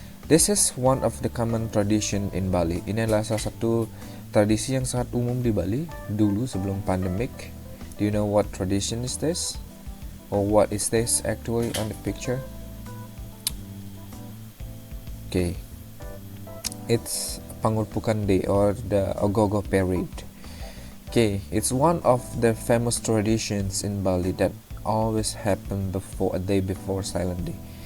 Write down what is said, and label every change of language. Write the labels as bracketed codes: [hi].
[en] This is one of the common tradition in Bali. [id] Ini adalah salah satu tradisi yang sangat umum di Bali dulu sebelum pandemic. [en] Do you know what tradition is this? Or what is this actually on the picture? Okay. It's Pangurpukan Day or the Ogogo Parade. Okay, it's one of the famous traditions in Bali that always happen a day before Silent Day.